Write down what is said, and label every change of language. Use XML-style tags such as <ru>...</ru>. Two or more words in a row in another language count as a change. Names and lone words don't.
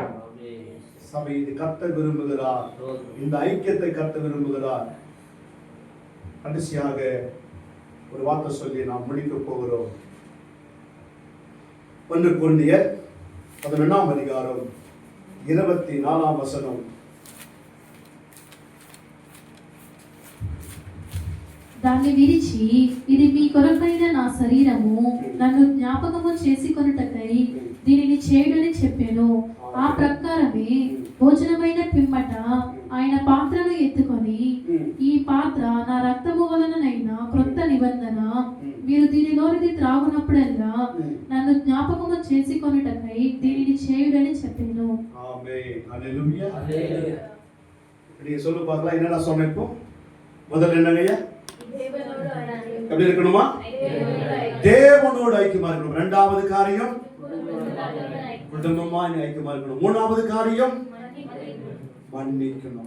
<ta>சபை இது கர்த்தர் விரும்புகிறார். இந்த ஐக்கியத்தை கர்த்தர் விரும்புகிறார். கடைசியாக ஒரு வார்த்தை சொல்லி நாம் முடிக்க போகிறோம். 1 கொரிந்தியர் 11ஆம் அதிகாரம் 24ஆம் வசனம்.</ta> <te>దాన్ని విరిచి, ఇది మీ కొరకైన నా శరీరము, నన్ను జ్ఞాపకము చేసుకొనుటకై దీనిని చేయుడని చెప్పెను. ఆ ప్రకారమే భోజనమైన పిమ్మట ఆయన పాత్రను ఎత్తుకొని, ఈ పాత్ర నా రక్తము వలననైన క్రొత్త నిబంధన, మీరు దీనిలోనిది త్రాగునప్పుడల్లా నన్ను జ్ఞాపకము చేసుకొనుటకై దీనిని చేయుడని చెప్పెను.</te> <ta>ஆமென். ஹல்லேலூயா. ஹல்லேலூயா. நீங்க சொல்லு பார்க்கலாம், என்னடா சொன்னேன் இப்போ? முதல்ல என்னங்கய்யா? எப்படி இருக்கணுமா? தேவனோடு ஐக்கியமா இருக்கணும். இரண்டாவது காரியம் குடும்பமா ஐக்கியமா இருக்கணும். மூணாவது காரியம் மன்னிக்கணும்.</ta>